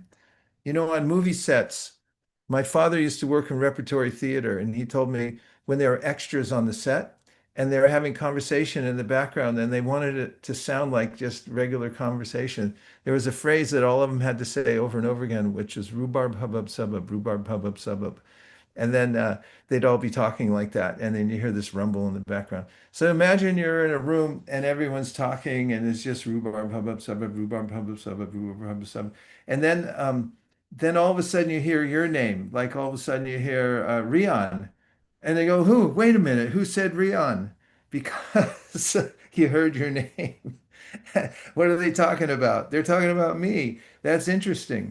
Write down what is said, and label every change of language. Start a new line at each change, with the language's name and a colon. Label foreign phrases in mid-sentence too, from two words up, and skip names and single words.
English: You know, on movie sets, my father used to work in repertory theater, and he told me when there were extras on the set and they were having conversation in the background and they wanted it to sound like just regular conversation, there was a phrase that all of them had to say over and over again, which was rhubarb, hubbub, subbub, rhubarb, hubbub, subbub. And then they'd all be talking like that. And then you hear this rumble in the background. So imagine you're in a room and everyone's talking and it's just rhubarb, hubbub, subbub, rhubarb, hubbub, subbub, rhubarb, hubbub, subbub. And then all of a sudden you hear your name. Like all of a sudden you hear Rion. And they go, who? Wait a minute. Who said Rion? Because you heard your name. What are they talking about? They're talking about me. That's interesting.